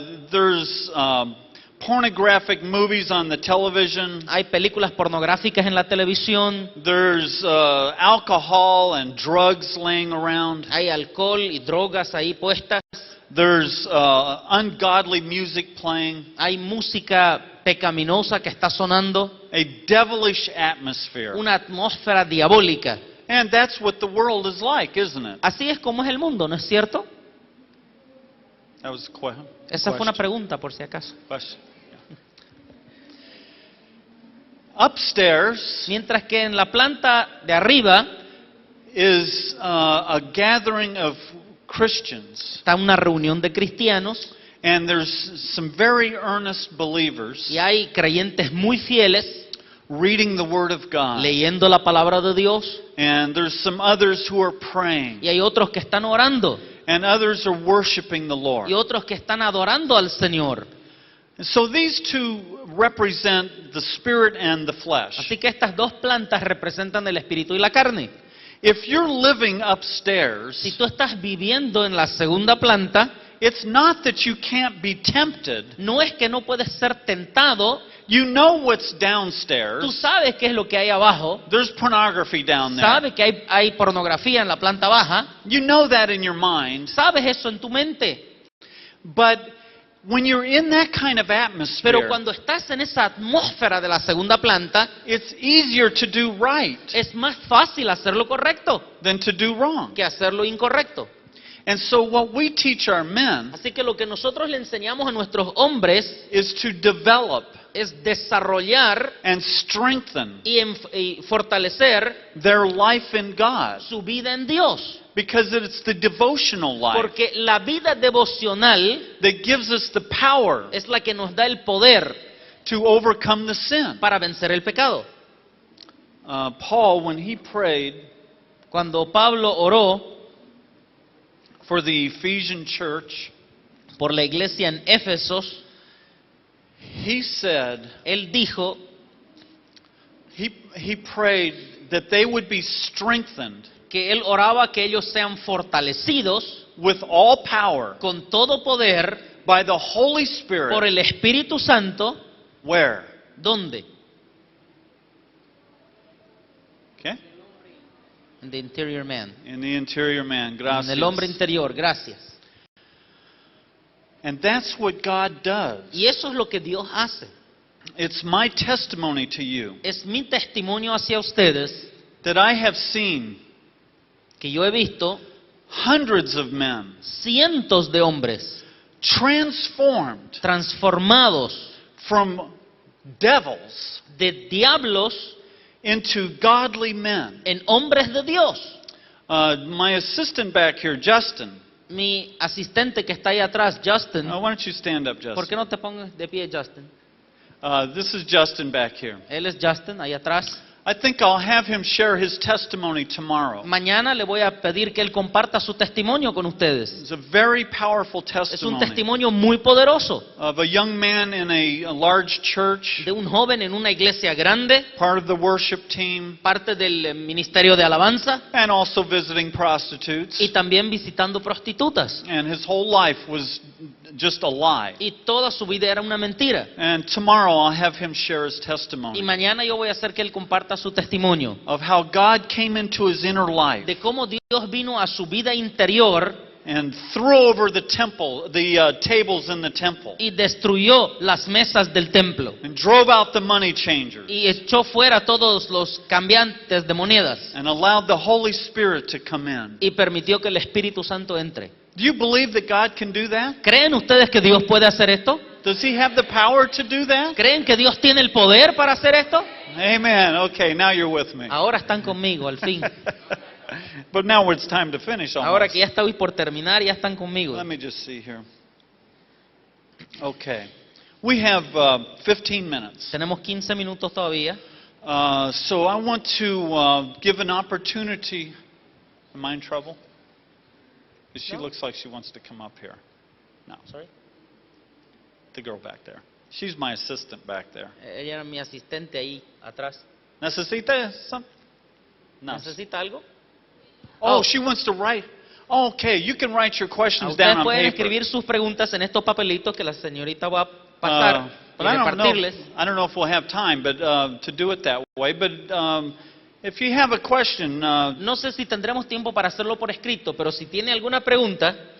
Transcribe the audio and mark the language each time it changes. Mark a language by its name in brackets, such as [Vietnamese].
[English] there's pornographic movies on the television. [Spanish] hay películas pornográficas en la televisión, [English] There's alcohol and drugs laying around. [Spanish] hay alcohol y drogas ahí puestas, [English] There's ungodly music playing. [Spanish] hay música pecaminosa que está sonando, [English] A devilish atmosphere. [Spanish] una atmósfera diabólica. [English] And that's what the world is like, isn't it? [Spanish] Así es como es el mundo, ¿no es cierto? [English] That was a [Spanish] Esa fue una [English] question. [Spanish] pregunta por si acaso. [English] Question. Yeah. Upstairs [Spanish] Mientras que en la planta de arriba [English] is a gathering of Christians, [Spanish] está una reunión de cristianos [English] and there's some very earnest believers [Spanish] y hay creyentes muy fieles [English] reading the Word of God, [Spanish] leyendo la palabra de Dios [English] and there's some others who are praying, [Spanish] y hay otros que están orando [English] and others are worshiping the Lord. [Spanish] y otros que están adorando al Señor. [English] And so these two represent the spirit and the flesh. [Spanish] Así que estas dos plantas representan el espíritu y la carne. [English] If you're living upstairs, [Spanish] Si tú estás viviendo en la segunda planta, [English] it's not that you can't be tempted. [Spanish] no es que no puedes ser tentado, [English] You know what's [Spanish] tú [English] downstairs. [Spanish] sabes qué es lo que hay abajo, [English] There's pornography down there. [Spanish] sabes que hay pornografía en la planta baja, [English] You know that in your mind. [Spanish] sabes eso en tu mente. [English] But when you're in that kind of [Spanish] Pero [English] atmosphere, [Spanish] cuando estás en esa atmósfera de la segunda planta, [English] it's easier to do right [Spanish] es más fácil hacer lo correcto [English] than to do wrong. [Spanish] que hacer lo incorrecto. [English] And so what we teach our men [Spanish] Así que lo que nosotros le enseñamos a nuestros hombres [English] is to develop [Spanish] es desarrollar [English] and strengthen [Spanish] y fortalecer [English] their life in God. [Spanish] su vida en Dios. [English] Because it's the devotional life [Spanish] Porque la vida devocional [English] that gives us the power [Spanish] es la que nos da el poder [English] to overcome the sin. [Spanish] para vencer el pecado. [English] Paul, when he prayed [Spanish] Cuando Pablo oró [English] for the Ephesian church, [Spanish] por la iglesia en Éfesos, [English] he said, [Spanish] él dijo [English] he prayed that they would be strengthened [Spanish] que él oraba que ellos sean fortalecidos [English] with all power [Spanish] con todo poder [English] by the Holy [Spanish] por el Espíritu Santo. [English] Where? [Spanish] ¿Dónde? [English] In the interior man. In the interior man. Gracias. [Spanish] En el hombre interior. Gracias. [English] And that's what God does. [Spanish] Y eso es lo que Dios hace. [English] It's my testimony to you [Spanish] Es mi testimonio hacia ustedes [English] that I have seen [Spanish] que yo he visto [English] hundreds of men [Spanish] cientos de hombres [English] transformed [Spanish] transformados [English] from devils [Spanish] de diablos [English] into godly men. [Spanish] en hombres de Dios. [English] My assistant back here, Justin. [Spanish] Mi asistente que está ahí atrás, Justin. [English] Why don't you stand up, [Spanish] ¿Por qué [English] Justin? [Spanish] no te pongas de pie, Justin? [English] This is Justin back here. [Spanish] Él es Justin, ahí atrás. [English] I think I'll have him share his testimony tomorrow. [Spanish] Mañana le voy a pedir que él comparta su testimonio con ustedes. [English] It's a very powerful [Spanish] Es un testimonio muy poderoso [English] of a young man in a large church, [Spanish] de un joven en una iglesia grande, [English] part of the worship team, [Spanish] parte del ministerio de alabanza [English] and also visiting prostitutes. [Spanish] y también visitando prostitutas. [English] And his whole life was just a lie. [Spanish] Y toda su vida era una mentira. [English] And tomorrow I'll have him share his [Spanish] Y [English] testimony [Spanish] mañana yo voy a hacer que él comparta su testimonio [English] of how God came into his inner life [Spanish] de cómo Dios vino a su vida interior [English] and threw over the temple, the tables in the temple, [Spanish] y destruyó las mesas del templo [English] and drove out the money changers, [Spanish] y echó fuera todos los cambiantes de monedas [English] and allowed the Holy Spirit to come in. [Spanish] y permitió que el Espíritu Santo entre. [English] Do you believe that God can do that? [Spanish] ¿Creen ustedes que Dios puede hacer esto? [English] Does he have the power to do that? [Spanish] ¿Creen que Dios tiene el poder para hacer esto? [English] Amen. Okay, now you're with me. [Spanish] Ahora están conmigo, al fin. [English] But now it's time to finish [Spanish] Ahora [English] almost. [Spanish] que ya estoy por terminar, ya están conmigo. [English] Let me just see here. Okay. We have 15 minutes. [Spanish] Tenemos 15 minutos todavía. [English] So I want to give an opportunity. Am I in trouble? She [Spanish] No. [English] looks like she wants to come up here. [Spanish] No, [English] Sorry. the girl back there. She's my assistant back there. [Spanish] Ella era mi asistente ahí atrás. ¿Necesita something? No. ¿Necesita algo? Oh, Oh. [English] she wants to write. Oh, okay, you can write your questions [Spanish] Ustedes [English] down on [Spanish] pueden [English] paper. [Spanish] escribir sus preguntas en estos papelitos que la señorita va a pasar [English] But [Spanish] y [English] I [Spanish] repartirles. [English] don't know if we'll have time, but to do it that way. But if you have a question, [Spanish] No sé si tendremos tiempo para hacerlo por escrito, pero si tiene alguna pregunta,